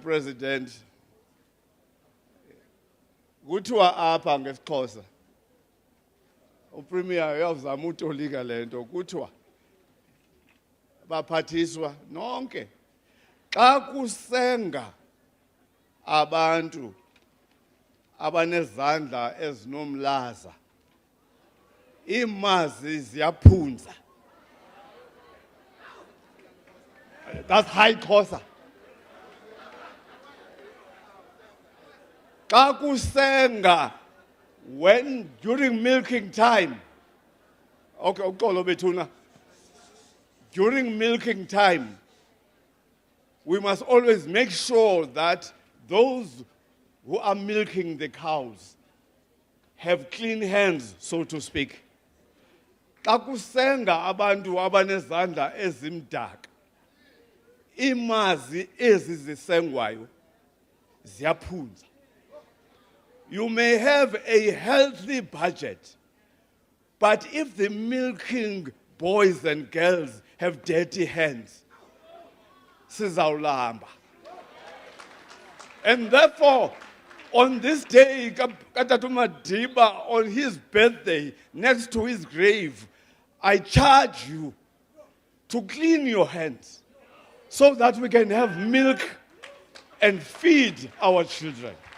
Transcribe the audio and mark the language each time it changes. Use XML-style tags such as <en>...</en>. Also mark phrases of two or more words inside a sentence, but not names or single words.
<en>President,</en> <xh>kuthiwa apha ngesiXhosa uPremier uyawuzama utolika le nto kuthiwa baphathiswa nonke xa kusenga abantu abanezandla ezinomlaza imazi ziyaphunza.</xh> <en>That's high Xhosa.</en> <xh>Xa kusenga,</xh> <en>when during milking time,</en> <xh>okay, uxolo bethuna.</xh> <en>During milking time, we must always make sure that those who are milking the cows have clean hands, so to speak.</en> <xh>Xa kusenga abantu abanezandla ezimdaka, imazi ezi zisengwayo ziyaphunza.</xh> <en>You may have a healthy budget, but if the milking boys and girls have dirty hands, sizawulamba. And therefore, on this day, Katatu Madiba, on his birthday, next to his grave, I charge you to clean your hands so that we can have milk and feed our children.</en>